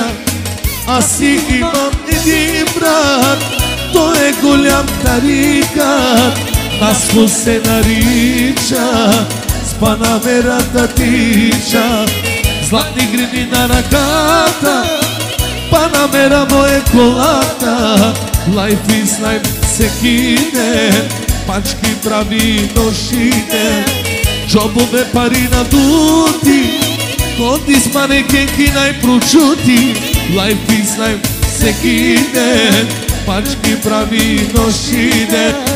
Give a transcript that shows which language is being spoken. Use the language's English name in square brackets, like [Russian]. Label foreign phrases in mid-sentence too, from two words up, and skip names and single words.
[Bulgarian] Аз си имам един брат, той е голям тарикат, Наско се нарича, с панамерата тича. Златни грини на ръката, Панамера му е колата. [English] Life is life [Bulgarian] всеки ден, пачки прави нощите, джобове пари надути, ходи с манекенки най-прочути. [English] Life is life [Bulgarian] всеки ден, пачки прави нощите.